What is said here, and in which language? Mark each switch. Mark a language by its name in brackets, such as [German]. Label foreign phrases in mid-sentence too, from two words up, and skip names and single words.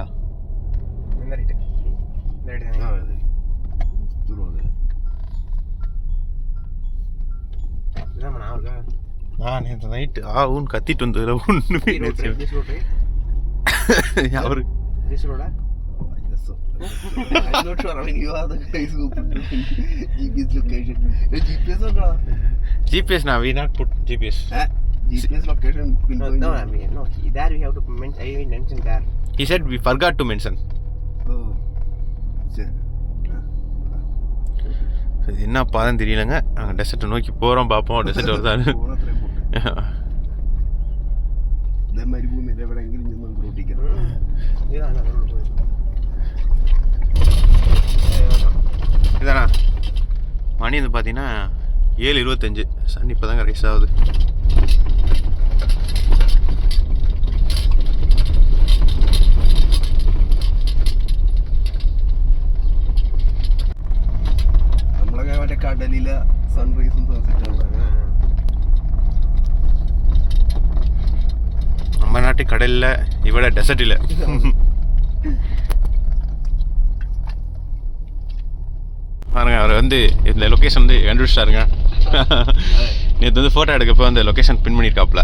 [Tamil] இந்த ரைட்டு நேற்று நைட்டு ஊன்னு கத்திட்டு வந்ததில் ஒன்றுமே அவரு [English] GPS now we not put GPS location no I mean no there we have to mention. I mentioned there. He said we forgot to mention. [Tamil] Oh சரி, என்ன பாதம் தெரியலங்க. நாங்கள் டெசர்ட்டை நோக்கி போகிறோம், பார்ப்போம் டெசர்ட் வருதான்னு. இதானா மணி வந்து பார்த்தீங்கன்னா 7:25. சன் இப்போ தாங்க ரைஸ் ஆகுது. [Malayalam] കടലിലെ സൺറൈസും സൺസെറ്റും. [Tamil] நம்ம நாட்டு கடலில் இவ்வளோ டெசர்ட்டில் பாருங்க. அவர் வந்து இந்த லொக்கேஷன் வந்து கண்டுபிடிச்சிட்டாருங்க. நேற்று வந்து ஃபோட்டோ எடுக்கப்போ அந்த லொக்கேஷன் பின் பண்ணியிருக்காப்புல.